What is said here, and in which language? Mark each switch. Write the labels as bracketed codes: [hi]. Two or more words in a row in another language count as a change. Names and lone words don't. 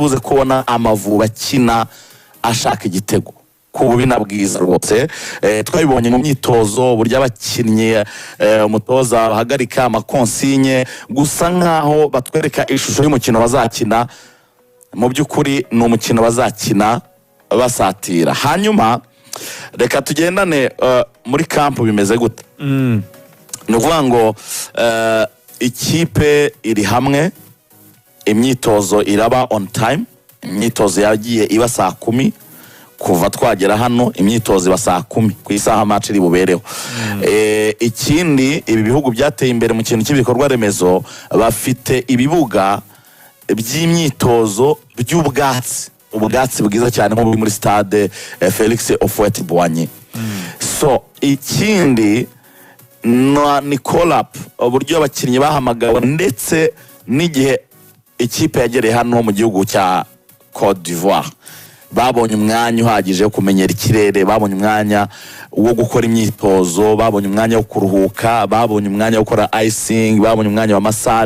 [rw] buze kubona Amavubi akina ashaka igitego kububi nabwiza rwose twabibonye mu myitozo burya abakinnyi umutoza bahagarika amakonsinye gusa nkaho batwereka ishusho y'umukino bazakina mu by'ukuri ni umukino bazakina basatira hanyuma reka tugendane muri camp bimeze gute ni ukuvuga ngo ikipe iri hamwe imyitozo iraba [en] on time [rw] imyitozo yagiye iba 10:00 kuva twagera hano imyitozo iba saa 10 ku isaha match iri bubereho. Ikindi ibi bihugu byateye imbere mu kintu cy'ibikorwa remezo bafite ibibuga by'imyitozo by'ubwatsi, ubwatsi bwiza cyane nko muri stade Felix Houphouët-Boigny. So ikindi ni [en] call up [rw] uburyo abakinnyi bahamagawe ndetse n'igihe ikipe yagereye hano mu gihugu cya Côte d'Ivoire babonye umwanya uhagije wo kumenyera ikirere, babonye umwanya wo gukora imyitozo, babonye umwanya wo kuruhuka, babonye umwanya wo gukora icing, babonye umwanya wa massage.